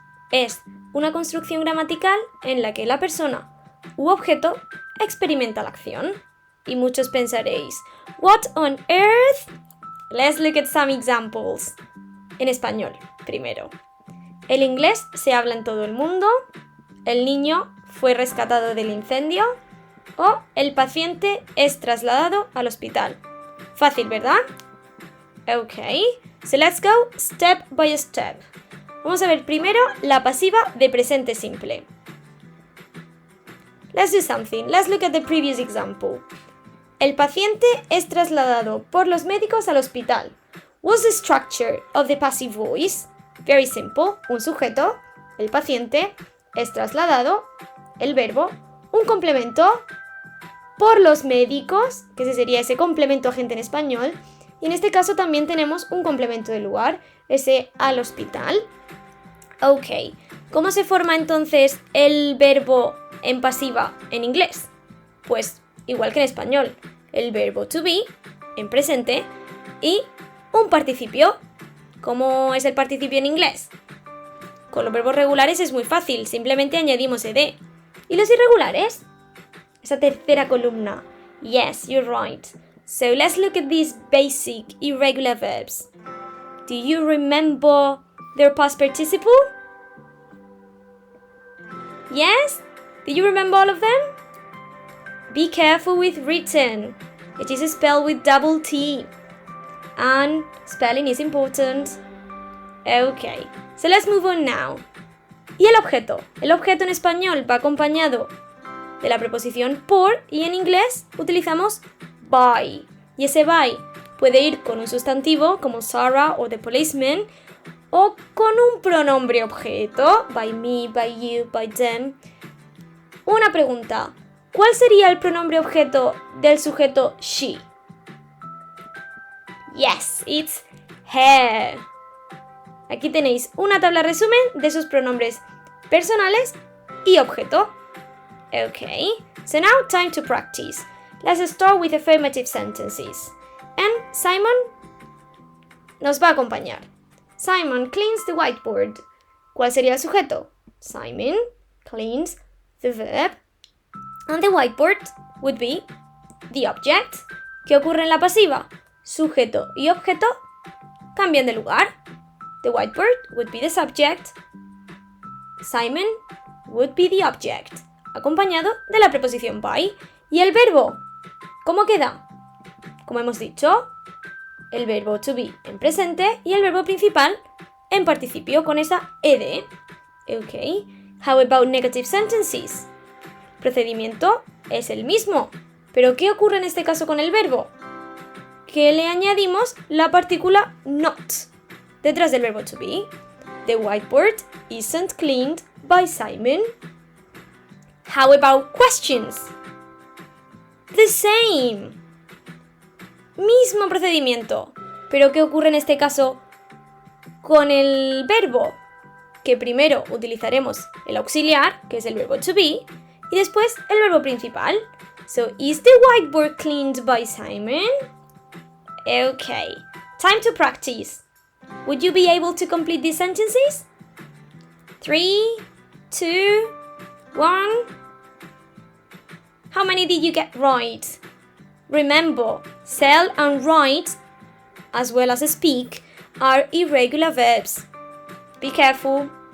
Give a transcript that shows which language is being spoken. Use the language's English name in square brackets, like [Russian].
[Spanish] Es una construcción gramatical en la que la persona u objeto experimenta la acción. Y muchos pensaréis, [English] ¿What on earth? Let's look at some examples. [Spanish] En español, primero. El inglés se habla en todo el mundo. El niño fue rescatado del incendio. O el paciente es trasladado al hospital. Fácil, ¿verdad? [English] Ok, so let's go step by step. [Spanish] Vamos a ver primero la pasiva de presente simple. [English] Let's do something. Let's look at the previous example. [Spanish] El paciente es trasladado por los médicos al hospital. [English] What's the structure of the passive voice? Very simple. [Spanish] Un sujeto, el paciente, es trasladado, el verbo, un complemento, por los médicos, que ese sería ese complemento agente en español, y en este caso también tenemos un complemento de lugar, ese al hospital. Ok, ¿cómo se forma entonces el verbo en pasiva en inglés? Pues igual que en español, el verbo to be en presente y un participio. ¿Cómo es el participio en inglés? Con los verbos regulares es muy fácil, simplemente añadimos ed. ¿Y los irregulares? Esa tercera columna. [English] Yes, you're right. So let's look at these basic irregular verbs. Do you remember their past participle? Yes? Do you remember all of them? Be careful with written. It is spelled with double T. And spelling is important. Okay, so let's move on now. [Spanish] ¿Y el objeto? El objeto en español va acompañado de la preposición por y en inglés utilizamos by. Y ese by puede ir con un sustantivo como Sarah o the policeman o con un pronombre objeto, [English] by me, by you, by them. [Spanish] Una pregunta, ¿cuál sería el pronombre objeto del sujeto she? [English] Yes, it's her. [Spanish] Aquí tenéis una tabla resumen de sus pronombres personales y objeto. [English] Okay, so now time to practice. Let's start with affirmative sentences. [Spanish] And Simon nos va a acompañar. [English] Simon cleans the whiteboard. [Spanish] ¿Cuál sería el sujeto? [English] Simon cleans the verb. And the whiteboard would be the object. [Spanish] ¿Qué ocurre en la pasiva? Sujeto y objeto cambian de lugar. [English] The whiteboard would be the subject. [Spanish] Simon would be the object, acompañado de la preposición by. ¿Y el verbo? ¿Cómo queda? Como hemos dicho, el verbo to be en presente y el verbo principal en participio con esa ed. [English] Ok. How about negative sentences? [Spanish] El procedimiento es el mismo, pero ¿qué ocurre en este caso con el verbo? Que le añadimos la partícula not detrás del verbo to be. [English] The whiteboard isn't cleaned by Simon. How about questions? The same. [Spanish] Mismo procedimiento. Pero ¿qué ocurre en este caso con el verbo? Que primero utilizaremos el auxiliar, que es el verbo to be, y después el verbo principal. [English] So, is the whiteboard cleaned by Simon? Okay, time to practice. Would you be able to complete these sentences? 3, 2, 1. How many did you get right? Remember, sell and write, as well as speak, are irregular verbs. Be careful.